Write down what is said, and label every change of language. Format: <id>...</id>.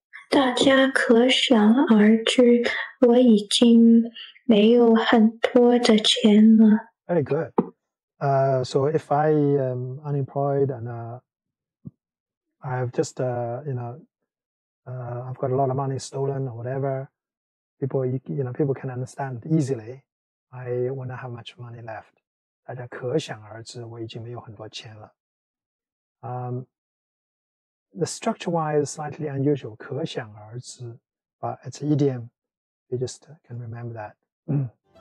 <zh>大家可想而知，我已经没有很多的钱了。</zh> <en>Very good. So if I am unemployed and I've just I've got a lot of money stolen or whatever, people can understand easily. I will not have much money left.</en> <zh>大家可想而知，我已经没有很多钱了。</zh> <en>The structure-wise slightly unusual, 可想而知, but it's an idiom. You just can remember that.</en>